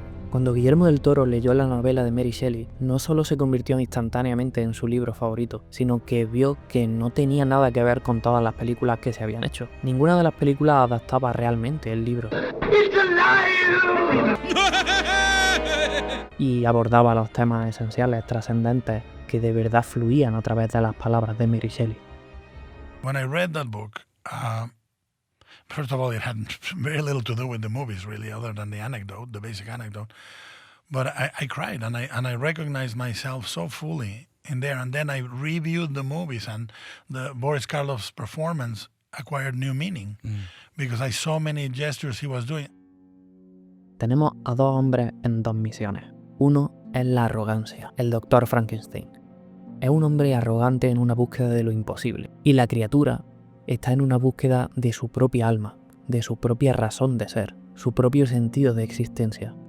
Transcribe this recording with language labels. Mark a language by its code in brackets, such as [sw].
[es] Cuando Guillermo del Toro leyó la novela de Mary Shelley, no solo se convirtió instantáneamente en su libro favorito, sino que vio que no tenía nada que ver con todas las películas que se habían hecho. Ninguna de las películas adaptaba realmente el libro. Y abordaba los temas esenciales, trascendentes, que de verdad fluían a través de las palabras de Mary Shelley. [en] When I read that book, first of all, it had very little to do with the movies, really, other than the anecdote, the basic anecdote. But I cried, and I recognized myself so fully in there. And then I reviewed the movies, and the Boris Karloff's performance acquired new meaning because I saw many gestures he was doing. [es] Tenemos a dos hombres en dos misiones. Uno es la arrogancia, el Dr. Frankenstein. Es un hombre arrogante en una búsqueda de lo imposible. Y la criatura está en una búsqueda de su propia alma, de su propia razón de ser, su propio sentido de existencia.